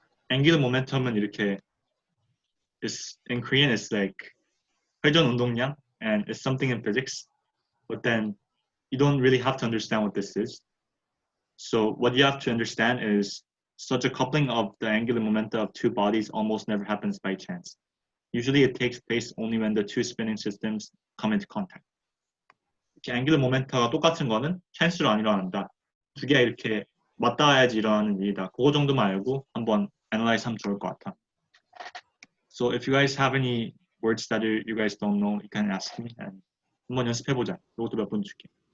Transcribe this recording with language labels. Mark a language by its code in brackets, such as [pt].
[en] Angular momentum은 이렇게 in Korean it's like 회전 운동량, and it's something in physics, but then you don't really have to understand what this is. So what you have to understand is such a coupling of the angular momenta of two bodies almost never happens by chance. Usually it takes place only when the two spinning systems come into contact. [ko] 이렇게 angular momenta가 똑같은 거는 chance로 안 일어난다. 두 개가 이렇게 맞닿아야지 일어나는 일이다. 그거 정도만 알고 한번 analyze 하면 좋을 것 같아. [en] So if you guys have any words that you guys don't know, you can ask me and [ko] 한번 연습해보자. 이것도 몇 분 줄게.